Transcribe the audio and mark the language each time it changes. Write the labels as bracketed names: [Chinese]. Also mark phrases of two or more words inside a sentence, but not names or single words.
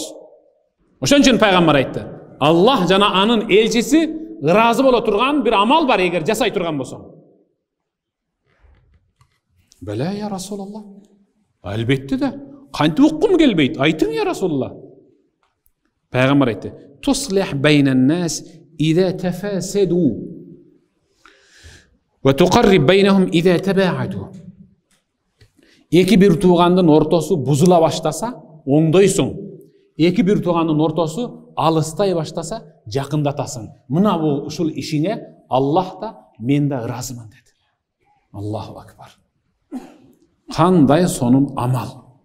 [Kyrgyz] Ошон үчүн пайгамбар айтты: "Аллах жана анын элчиси ыраазы боло турган бир амал бар эгер жасай турган болсоң." [Arabic] بلى يا رسول الله. [Kyrgyz] Албетте да. Кантип уккум келбейт? Айтың [Arabic] يا رسول الله. [Kyrgyz] Пайгамбар айтты: [Arabic] "تصلح بين الناس إذا تفاسدوا وتقرب بينهم إذا تباعدوا." [Kyrgyz] Эки бир туугандын ортосу бузула баштаса, оңдойсуң. Эки бир туугандын ортосу алыстай баштаса, жакындатасың. Мына бул ушул ишиңе Аллах да мен да ыраазымын деди. Аллаху акбар. Кандай сонун амал.